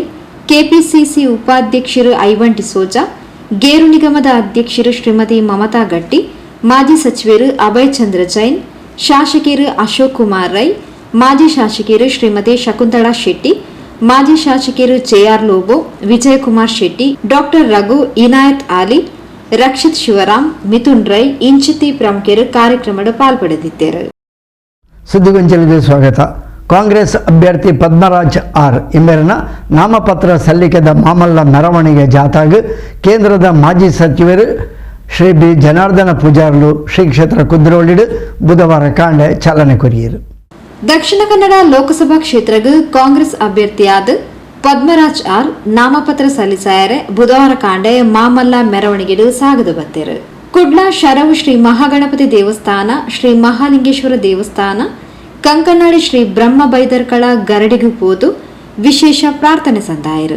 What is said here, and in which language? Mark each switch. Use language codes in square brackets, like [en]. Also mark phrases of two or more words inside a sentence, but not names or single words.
[kn] ಕೆಪಿಸಿಸಿ ಉಪಾಧ್ಯಕ್ಷರು ಐವನ್ ಡಿಸೋಜಾ, ಗೇರು ನಿಗಮದ ಅಧ್ಯಕ್ಷರು ಶ್ರೀಮತಿ ಮಮತಾ ಗಟ್ಟಿ, ಮಾಜಿ ಸಚಿವರು ಅಭಯ್ ಚಂದ್ರ ಜೈನ್, ಶಾಸಕರು ಅಶೋಕ್ ಕುಮಾರ್ ರೈ, ಮಾಜಿ ಶಾಸಕರು ಶ್ರೀಮತಿ ಶಕುಂತಳಾ ಶೆಟ್ಟಿ, ಮಾಜಿ ಶಾಸಕರು JR ಲೋಬೋ, ವಿಜಯಕುಮಾರ್ ಶೆಟ್ಟಿ, ಡಾಕ್ಟರ್ ರಘು, ಇನಾಯತ್ ಆಲಿ, ರಕ್ಷಿತ್ ಶಿವರಾಮ್, ಮಿಥುನ್ ರೈ ಇಂಚಿತಿ ಪ್ರಮುಖರು ಕಾರ್ಯಕ್ರಮದ ಪಾಲ್ಪಡೆದಿದ್ದರು. [tcy] ಸುದ್ದಿಗೊಂಚಲಿಗೆ ಸ್ವಾಗತ. ಕಾಂಗ್ರೆಸ್ ಅಭ್ಯರ್ಥಿ ಪದ್ಮರಾಜ್ ಆರ್ ಇಂಬೆರನ ನಾಮಪತ್ರ ಸಲ್ಲಿಕೆದ ಮಾಮಲ್ಲ ಮೆರವಣಿಗೆ ಜಾಥಾಗೆ ಕೇಂದ್ರದ ಮಾಜಿ ಸಚಿವರು ಶ್ರೀ ಬಿ ಜನಾರ್ದನ ಪೂಜಾರ್ಲು ಶ್ರೀ ಕ್ಷೇತ್ರ ಕುದ್ರೋಳಿಡು ಬುಧವಾರ ಕಾಂಡೆ ಚಾಲನೆ ಕೊರಿಯರು. ದಕ್ಷಿಣ ಕನ್ನಡ ಲೋಕಸಭಾ ಕ್ಷೇತ್ರಕ್ಕೆ ಕಾಂಗ್ರೆಸ್ ಅಭ್ಯರ್ಥಿಯಾದ ಪದ್ಮರಾಜ್ ಆರ್ ನಾಮಪತ್ರ ಸಲ್ಲಿಸಾಯರೆ ಬುಧವಾರ ಕಾಂಡೆ ಮಾಮಲ್ಲ ಮೆರವಣಿಗೆಡು ಸಾಗದು ಬತ್ತೇರು. ಕುಡ್ಲ ಶರವು ಶ್ರೀ ಮಹಾಗಣಪತಿ ದೇವಸ್ಥಾನ, ಶ್ರೀ ಮಹಾಲಿಂಗೇಶ್ವರ ದೇವಸ್ಥಾನ, ಕಂಕನಾಡಿ ಶ್ರೀ ಬ್ರಹ್ಮ ಬೈದರ್ಕಳ ಗರಡಿಗೂ ಪೋದು ವಿಶೇಷ ಪ್ರಾರ್ಥನೆ ಸಂದಾಯರು.